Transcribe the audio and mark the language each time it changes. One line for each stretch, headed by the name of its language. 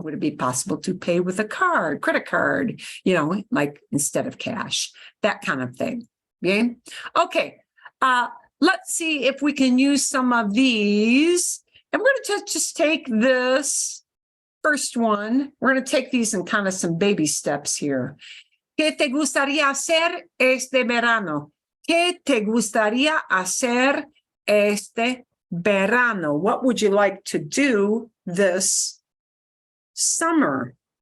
English: Would it be possible to pay with a card, credit card, like instead of cash, that kind of thing. Bien. Okay. Let's see if we can use some of these. And we're going to just take this first one. We're going to take these in kind of some baby steps here.
Spanish: ¿Qué te gustaría hacer este verano? ¿Qué te gustaría hacer este verano?
English: What would you like to do this summer?